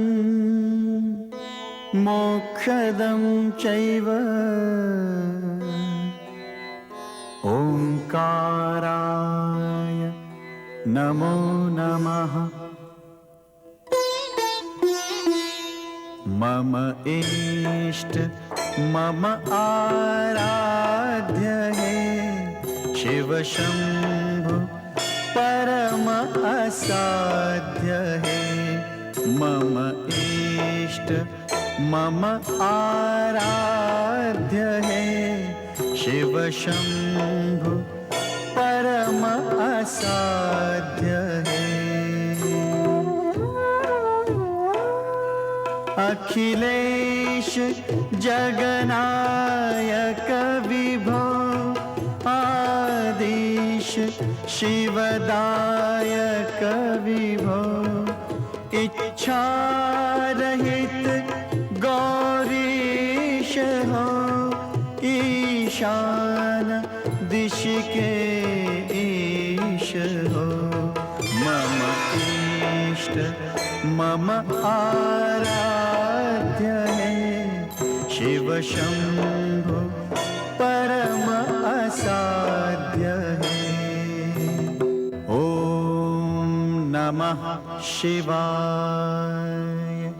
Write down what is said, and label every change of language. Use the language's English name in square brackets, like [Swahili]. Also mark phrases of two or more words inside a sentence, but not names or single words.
[Sanskrit] मोक्षदं चैव ओंकाराय नमो नमः। [Hindi] मम इष्ट मम आराध्य है शिव शंभु परम असाध्य है। मम इष्ट मम आराध्य है शिव शंभु परम असाध्य है। अखिलेश जगनायक विभो आदिश शिवदायक विभो इच्छा रहित गौरीश हो ईशान दिश के ईश हो। मम इष्ट मम आराध्य है शिव शंभु परम असाध्य है। [Sanskrit] ओम नमः शिवाय।